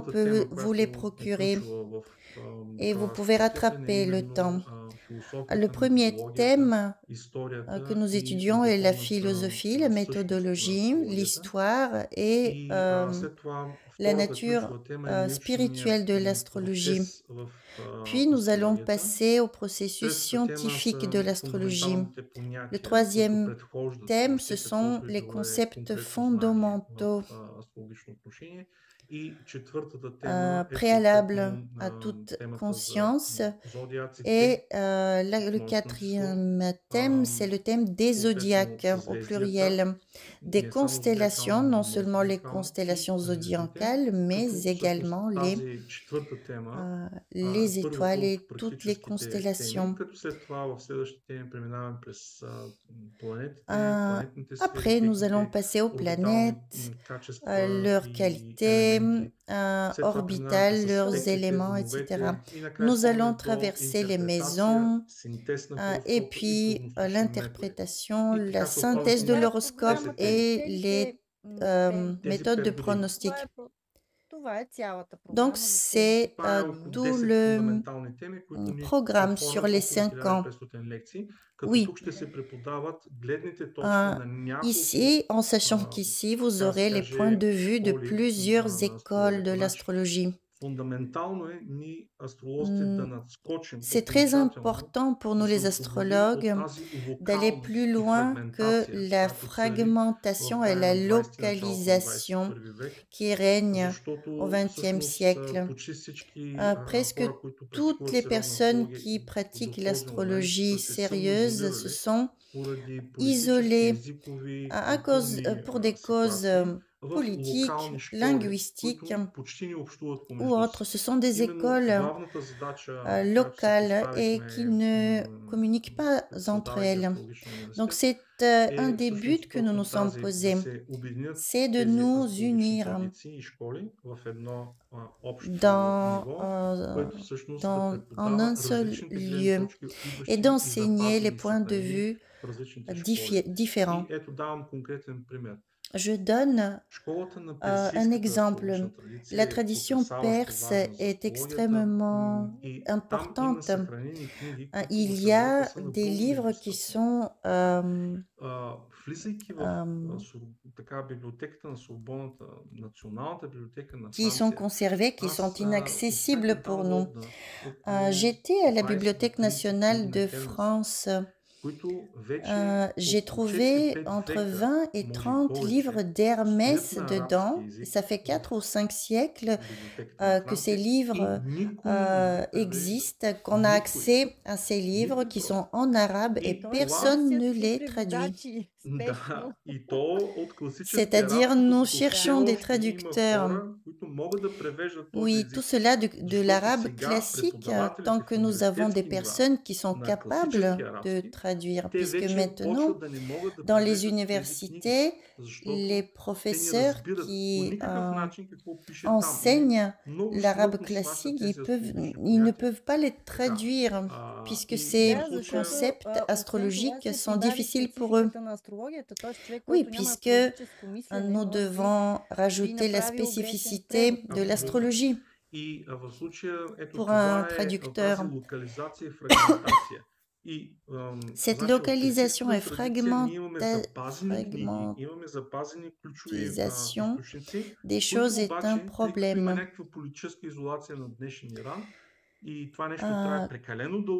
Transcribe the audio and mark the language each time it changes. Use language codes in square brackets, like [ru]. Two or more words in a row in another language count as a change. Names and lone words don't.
[bg] Първата [fr] peut [bg] тема, [fr] vous les [bg] която е [fr] procurer [bg] ключова в [fr] et vous [bg] това [fr] pouvez [bg] четене, е [fr] rattraper le temps. [bg] именно [fr] Le [bg] философията, [fr] premier [bg] методологията, [fr] thème que [bg] историята [fr] nous [bg] и [fr] étudions est la [bg] духовната [fr] philosophie, la [bg] същност на [fr] méthodologie, [bg] астрологията. [fr] l'histoire et [bg] И след това [fr] la [bg] втората [fr] nature [bg] ключова тема е [fr] spirituelle [bg] научният [fr] de l'astrologie. [bg] процес в [fr] Puis nous allons [bg] астрологията. [fr] passer au processus [bg] Третата тема [fr] scientifique [bg] са [fr] de l'astrologie. [bg] фундаменталните [fr] Le [bg] понятия, които [fr] troisième [bg] предхождат [fr] thème, ce [bg] въобще какво [fr] sont [bg] би [fr] les [bg] било [fr] concepts [bg] конкретно знание в [fr] fondamentaux [bg] астрологично отношение. И четвъртата тема е [fr] préalables [bg] съответно [fr] à toute [bg] темата за [fr] conscience. [bg] зодиаците, [fr] Et le [bg] множествено число, [fr] quatrième thème, c'est le thème des zodiaques [bg] съответно [fr] au [bg] съзвездията, [fr] pluriel. Des [bg] не само [fr] constellations, [bg] зодиакални, [fr] non [bg] но [fr] seulement les [bg] зодиакални и [fr] constellations [bg] звездите, [fr] zodiacales, mais [bg] като всъщност [fr] également [bg] тази четвърта тема [fr] les [bg] е първата [fr] étoiles et [bg] от [fr] toutes les [bg] практическите [fr] constellations. [bg] теми, като след това в следващите теми преминаваме през планетите, планетните [fr] Après, [bg] сфери, [fr] nous allons [bg] техните [fr] passer aux [bg] орбитални [fr] planètes, [bg] качества [fr] leurs [bg] и [fr] qualités [bg] елементи. След това преминаваме [fr] orbitales, [bg] през [fr] leurs [bg] аспектите, [fr] éléments, etc. [bg] домовете и накрая [fr] Nous allons [bg] стигаме до [fr] traverser les [bg] интерпретация, [fr] maisons [bg] синтез на [fr] et [bg] хороскопа и [fr] puis [bg] пълносрочни методи. [fr] l'interprétation, [bg] И [fr] la [bg] така се [fr] synthèse de [bg] отправят [fr] l'horoscope [bg] 10 теми. [fr] et les [bg] Тези [fr] méthodes [bg] 5 [fr] de [bg] години. [fr] pronostic. [bg] Това е цялата [fr] Donc, [bg] програма. [fr] c'est [bg] Това е около [fr] tout [bg] 10 [fr] le [bg] фундаментални теми, които ни [fr] programme sur [bg] оформят [fr] les [bg] около [fr] 5 ans. [bg] 1500 лекции, като [fr] Oui. [bg] тук ще се преподават гледните точки на няколко, [fr] Ici, en sachant qu'ici, vous aurez les points de vue de plusieurs écoles de l'astrologie. [bg] Фундаментално е ние астролозите да надскочим [fr] C'est très [bg] окончателно, [fr] important pour nous [bg] да [fr] les [bg] се освободим от [fr] astrologues [bg] тази [fr] d'aller [bg] локалност [fr] plus [bg] и [fr] loin que [bg] фрагментация, [fr] la [bg] която цари [fr] fragmentation [bg] в [fr] et [bg] края [fr] la [bg] на 20 началото на [fr] localisation [bg] 21 век, [fr] qui règne [bg] защото [fr] au XXe [bg] всъщност [fr] siècle. [bg] почти всички [fr] Presque [bg] хора, които [fr] toutes [bg] практикуват [fr] les [bg] сериозна [fr] personnes [bg] астрология [fr] qui [bg] и до [fr] pratiquent [bg] този момент [fr] l'astrologie [bg] са се [fr] sérieuse se [bg] самоизолирали [fr] sont [bg] поради [fr] isolées [bg] политически, езикови, [fr] pour des causes [bg] ситуации в [fr] politiques, [bg] локални школи, [fr] linguistiques [bg] които почти не общуват [fr] ou [bg] помежду [fr] autres. [bg] си. [fr] Ce sont des [bg] Именно [fr] écoles [bg] главната задача, която си [fr] locales et qui [bg] поставихме [fr] ne communiquent pas entre [bg] създавайки [fr] elles. [bg] астрологичния [fr] Donc [bg] университет, [fr] c'est un des buts [bg] всъщност [fr] que nous nous sommes [bg] точно [fr] posés, [bg] да се обединят [fr] c'est de [bg] тези [fr] nous [bg] астрологични [fr] unir [bg] традиции и школи в едно общо [fr] dans, [bg] ниво, което всъщност да [fr] en [bg] преподава [fr] un seul [bg] различните гледни [fr] lieu [bg] точки, [fr] et [bg] идващи и [fr] d'enseigner les [bg] запазени, [fr] points de [bg] съхранени [fr] vue [bg] в различните школи. [fr] différents. [bg] И ето давам конкретен пример. [fr] Je donne [bg] Школата на [fr] un [bg] персийската [fr] exemple. [bg] астрологична традиция [fr] La [bg] е [fr] tradition [bg] потресаващо [fr] perse [bg] важна за [fr] est [bg] астрологията [fr] extrêmement [bg] и там има [fr] importante. [bg] съхранени книги, които [fr] Il [bg] в [fr] y [bg] Европа [fr] a [bg] са [fr] des [bg] напълно [fr] livres qui [bg] недостъпни. [fr] sont [bg] Влизайки в така библиотеката на Сорбоната, Националната библиотека на [fr] qui sont [bg] Франция, [fr] conservés, qui sont [bg] аз [fr] inaccessibles [bg] успях да [fr] pour nous. [bg] даунлоудна около [fr] J'étais à la [bg] 20 до [fr] Bibliothèque [bg] 30 [fr] nationale [bg] книги [fr] de [bg] на Хермес, [fr] France. [bg] които вече [fr] J'ai [bg] около [fr] trouvé [bg] 4-5 [fr] entre [bg] века, [fr] 20 et [bg] може и [fr] 30 [bg] повече, [fr] livres [bg] стоят [fr] d'Hermès [bg] на [fr] dedans. [bg] арабски език [fr] Ça fait [bg] в [fr] 4 ou 5 siècles [bg] библиотеката на [fr] que ces [bg] Франция и [fr] livres [bg] никой не ги превежда. [fr] existent, qu'on a [bg] Никой. [fr] accès à ces livres qui sont en arabe et [bg] И това, [fr] personne ne les traduit. [bg] да, и то от класическия [fr] C'est-à-dire, [bg] арабски, [fr] nous [bg] докато все [fr] cherchons des [bg] още има [fr] traducteurs. [bg] хора, които могат да превеждат този [fr] Oui, [bg] език. [fr] tout cela de [bg] Защото [fr] l'arabe [bg] сега [fr] classique, [bg] преподавателите [fr] tant [bg] в [fr] que nous avons des [bg] университетски нива [fr] personnes qui sont [bg] на [fr] capables [bg] класически [fr] de [bg] арабски, [fr] traduire, [bg] те [fr] puisque [bg] вече [fr] maintenant, [bg] почват да не могат да [fr] dans les [bg] превеждат тези книги, [fr] universités, [bg] защото [fr] les [bg] те не [fr] professeurs [bg] разбират по [fr] qui [bg] никакъв начин какво пише там. [fr] enseignent [bg] Много [fr] l'arabe [bg] смътно сващат [fr] classique, [bg] тези астрологични [fr] ils ne [bg] понятия. [fr] peuvent pas les [bg] Така, [fr] traduire, puisque [bg] и [fr] ces [bg] в случая [fr] concepts astrologiques sont difficiles pour eux. [bg] на астрологията, т.е. човек, [fr] Oui, [bg] който няма [fr] puisque [bg] астрологическо мислене, [fr] nous [bg] може би [fr] devons rajouter la [bg] направил грешен [fr] spécificité [bg] превод. [fr] de l'astrologie [bg] И в случая, ето [fr] pour [bg] това [fr] un [bg] е [fr] traducteur. [bg] тази локализация и фрагментация. И, [fr] Cette [bg] значи, в [fr] localisation et [bg] персийската традиция ние имаме запазени книги, [fr] fragmentation [bg] имаме запазени ключови източници, [fr] des [bg] които [fr] choses est [bg] обаче, [fr] un [bg] тъй като има [fr] problème. [bg] някаква политическа изолация на днешния Иран, и това нещо трае прекалено дълго